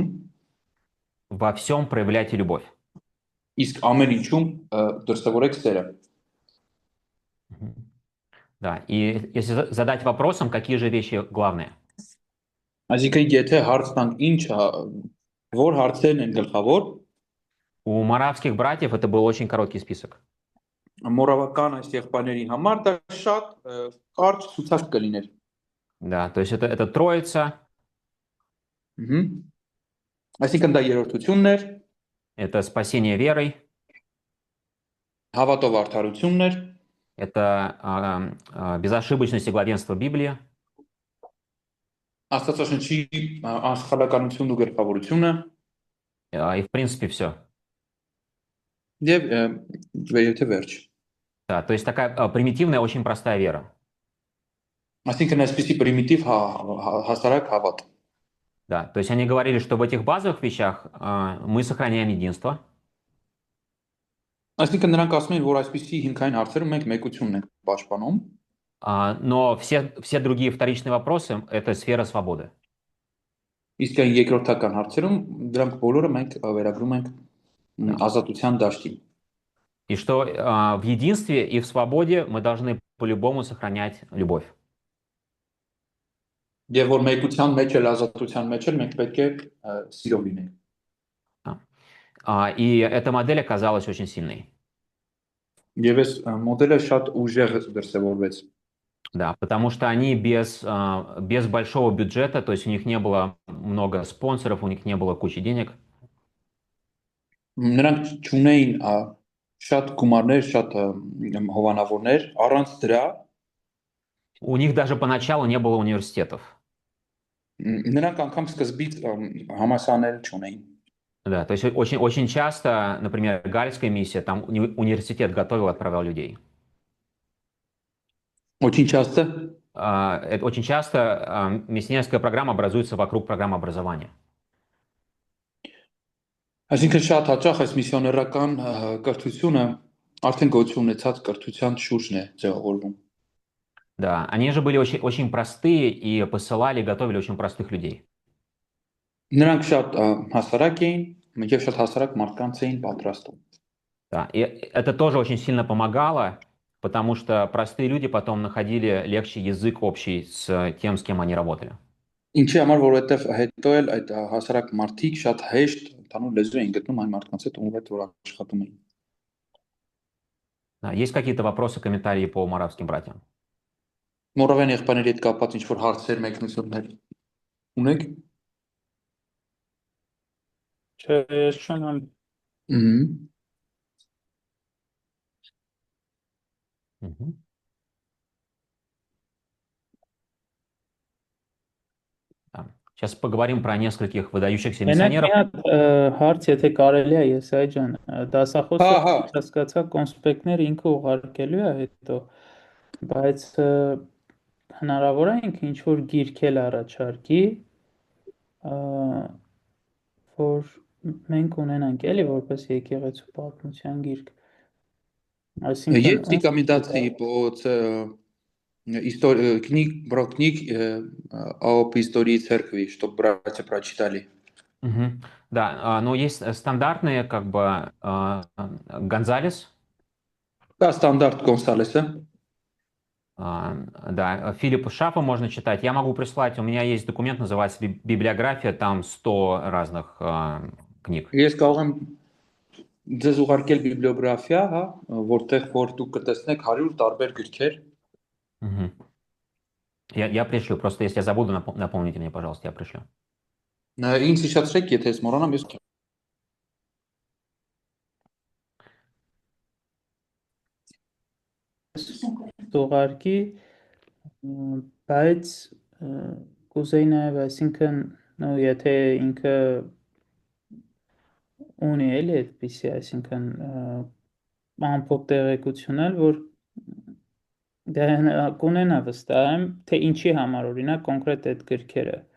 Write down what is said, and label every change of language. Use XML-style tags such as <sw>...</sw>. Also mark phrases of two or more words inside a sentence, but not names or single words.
<ru>во всем проявляйте любовь.</ru> <hy>իսկ ամեն ինչում դրսևորեք սերը։ Мгм.</hy> <ru>Да, и если задать вопросом, какие же вещи главные?</ru> <hy>Այսինքն եթե հարց տանք ինչ որ հարցերն են գլխավոր,</hy> <ru>У маравских братьев это был очень короткий список.</ru> <hy>մորավական այս եղբայրների համար դա շատ կարճ ցուցակ կլիներ։</hy> <ru>Да, то есть это Троица,</ru> <hy>Այսինքն դա երրորդությունն էր,</hy> <ru>это спасение верой,</ru> <hy>հավատով արդարությունն էր,</hy> <ru>это безошибочность и главенство Библии,</ru> <hy>Աստվածաշնչի անսխալականությունն ու գլխավորությունը</hy> <ru>и в принципе все.</ru> <hy>եւ վերջը վերջ։</hy> <ru>Да, то есть такая примитивная, очень простая вера.</ru> <hy>Այսինքն այսպեսի պրիմիտիվ հասարակ հավատ։</hy> <ru>Да, то есть они говорили, что в этих базовых вещах мы сохраняем единство,</ru> <hy>Այսինքն նրանք ասում են, որ այսպեսի հիմքային հարցերում մենք մեկությունն ենք պաշտպանում,</hy> <ru>но все другие вторичные вопросы– это сфера свободы.</ru> <hy>իսկ այն երկրորդական հարցերում դրանք բոլորը մենք վերագրում ենք ազատության դաշտին։</hy> <ru>И что в единстве и в свободе мы должны по-любому сохранять любовь.</ru> <hy>Եվ որ մեկության մեջ էլ ազատության մեջ էլ մենք պետք է սիրով լինենք։</hy> <ru>И эта модель оказалась очень сильной.</ru> <hy>Եվ այս մոդելը շատ ուժեղ դրսևորվեց։</hy> <ru>Да, потому что они без большого бюджета, то есть у них не было много спонсоров, у них не было кучи денег.</ru> <hy>Նրանք չունեին շատ գումարներ, շատ հովանավորներ, առանց դրա</hy> <ru>У них даже поначалу не было университетов.</ru> <hy>նրանք անգամ սկզբից համալսարաններ չունեին։</hy> <ru>Да, то есть очень часто, например, Гальская миссия, там университет готовил, отправлял людей. Очень часто Очень часто миссионерская программа образуется вокруг программы образования.</ru> <hy>Այսինքն շատ հաճախ այս միսիոներական կրթությունը արդեն գոյություն ունեցած կրթության շուրջն է ձևավորվում։</hy> <ru>Да, они же были очень, очень простые и посылали, готовили очень простых людей.</ru> <hy>Նրանք շատ հասարակ էին, եւ շատ հասարակ մարդկանց էին պատրաստում։</hy> <ru>Да, и это тоже очень сильно помогало, потому что простые люди потом находили легче язык общий с тем, с кем они работали.</ru> <hy>Ինչի համար, որովհետեւ հետո էլ այդ հասարակ մարդիկ շատ հեշտ ընդհանուր լեզու էին գտնում այն մարդկանց հետ, ում հետ որ աշխատում էին։</hy> <ru>Да, есть какие-то вопросы, комментарии по моравским братьям?</ru> <hy>Մորովյան եղբայրների հետ կապված ինչ որ հարցեր, մեկնություններ ունեք։ Չէ, ես չունեմ։ Մհմ։ Мгм.</hy> <ru>Да. Сейчас поговорим про нескольких выдающихся</ru> <hy>Մենակ մի</hy> <ru>миссионеров.</ru> <hy>հատ հարց, եթե կարելի է, Եսայ ջան, դասախոսը Հա։ հասկացա կոնսպեկտներ ինքը ուղարկելու է հետո, բայց հնարավոր է ինքը ինչ որ գիրք էլ առաջարկի, որ մենք ունենանք էլի որպես եկեղեցու պատմության гирк. Այսինքն</hy> <ru>Есть рекомендации по книг про об истории церкви, чтобы братья прочитали? Мгм. Да, но есть стандартные, как бы, Гонзалес, Да, стандарт Гонсалеса. да, Филиппа Шафа можно читать. Я могу прислать, у меня есть документ, называется «Библиография», там 100 разных книг.</ru> <hy>Ես կարող եմ ձեզ ուղարկել բիբլիոգրաֆիա, հա, որտեղ որ դուք կտեսնեք 100 տարբեր գրքեր։ Мгм.</hy> <ru>Я пришлю, просто если я забуду, напомните мне, пожалуйста, я пришлю.</ru> <hy>Ինձ հիշեցրեք, եթե ես մոռանամ, ես ուղարկի, բայց կուզեի նաև, այսինքն, նո եթե ինքը ունի էլի այդպիսի, այսինքն ամփոփ տեղեկություն էլ, որ դե կունենա վստահ եմ, թե ինչի համար օրինակ կոնկրետ այդ գրքերը,</hy>